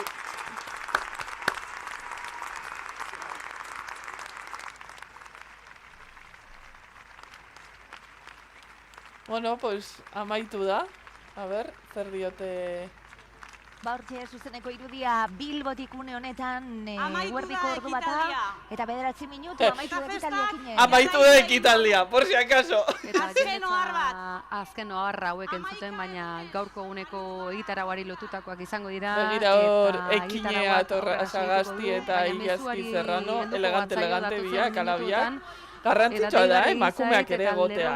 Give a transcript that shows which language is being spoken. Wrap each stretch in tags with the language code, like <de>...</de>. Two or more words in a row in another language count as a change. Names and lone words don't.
<es>Bueno, pues</es> <eu>amaitu da. A ber, zer diote... Ba, hortxe, zuzeneko irudia Bilbotik une honetan eguerdiko ordu bata, eta 9 minutu amaitu da ekitaldiakin. Amaitu da ekitaldia,</eu> <es>por si acaso.</es> <eu>Azken ohar bat. Azken ohar hauek entzuten, baina gaurko eguneko egitarauari lotutakoak izango dira. Begira hor, ekinea, Sagasti eta Iazki Serrano, elegante biak, alabiak. Garrantzitsua da, emakumeak ere egotea,</eu>